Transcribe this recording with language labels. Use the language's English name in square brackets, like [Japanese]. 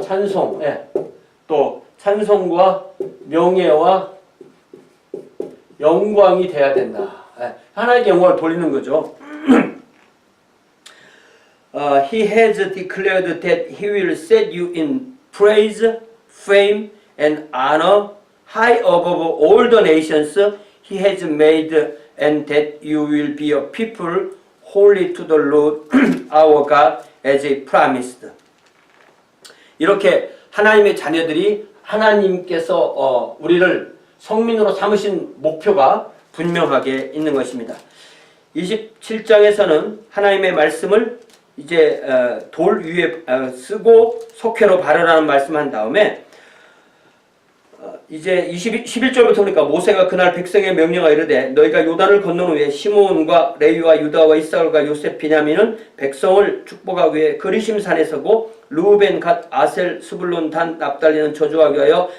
[Korean] 찬송, 또 찬송과 명예와 영광이 돼야 된다. 하나님께 영광을 돌리는 거죠. [English] He has declared that he will set you in praise, fame, and honor high above all the nations he has made, and that you will be a people holy to the Lord our God as he promised. [Korean] 이렇게 하나님의 자녀들이 하나님께서 우리를 성민으로 삼으신 목표가 분명하게 있는 것입니다. 27장에서는 하나님의 말씀을 이제 돌 위에 쓰고 속회로 바르라는 말씀한 다음에 이제 11절부터 보니까 모세가 그날 백성에 명령하여 이르되 너희가 요단을 건넌 후에 시므온과 레위와 유다와 이스라엘과 요셉 비냐민은 백성을 축복하기 위해 그리심산에 서고 르우벤 갓 아셀 스불론 단 납달리는 저주하기 위하여